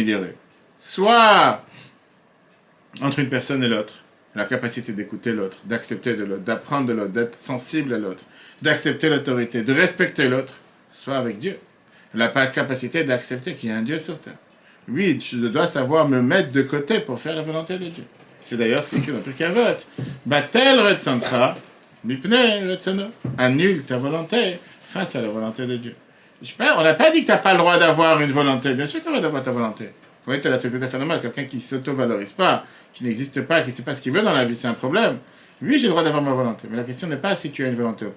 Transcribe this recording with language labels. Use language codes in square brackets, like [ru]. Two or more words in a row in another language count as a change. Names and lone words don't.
[fr] Soit entre une personne et l'autre, la capacité d'écouter l'autre, d'accepter de l'autre, d'apprendre de l'autre, d'être sensible à l'autre, d'accepter l'autorité, de respecter l'autre, soit avec Dieu. La capacité d'accepter qu'il y a un Dieu sur terre. Oui, je dois savoir me mettre de côté pour faire la volonté de Dieu. C'est d'ailleurs ce qui est écrit dans Pirkei Avot. [he] בטל רצונך מפני רצונו. [fr] Annule ta volonté face à la volonté de Dieu. On n'a pas dit que tu n'as pas le droit d'avoir une volonté. Bien sûr que tu as le droit d'avoir ta volonté. Oui, tu as la faculté phénoménale. Quelqu'un qui ne s'auto-valorise pas, qui n'existe pas, qui ne sait pas ce qu'il veut dans la vie, c'est un problème. Oui, j'ai le droit d'avoir ma volonté. Mais la question n'est pas si tu as une volonté ou pas.